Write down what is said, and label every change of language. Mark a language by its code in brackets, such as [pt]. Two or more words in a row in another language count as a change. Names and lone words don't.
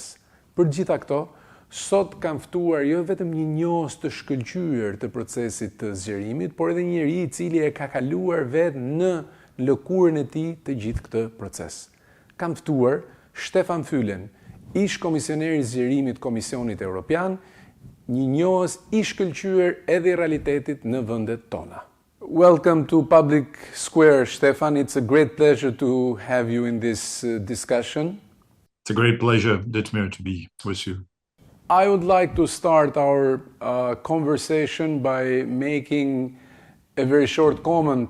[sq] Për gjitha këto, sot kam ftuar jo vetëm një njohës të shkëlqyer të procesit të zgjerimit, por edhe njëri i cili e ka kaluar vetë në lëkurën e tij të gjithë këtë proces. Kam ftuar Štefan Fülen, ish komisioneri i zgjerimit Komisionit Evropian, një njohës i shkëlqyer edhe i realitetit në vendet tona. [en] Welcome to Public Square, Štefan. It's a great pleasure to have you in this discussion. It's a great pleasure, Ditmir, to be with you. I would like to start our conversation by making a very short comment.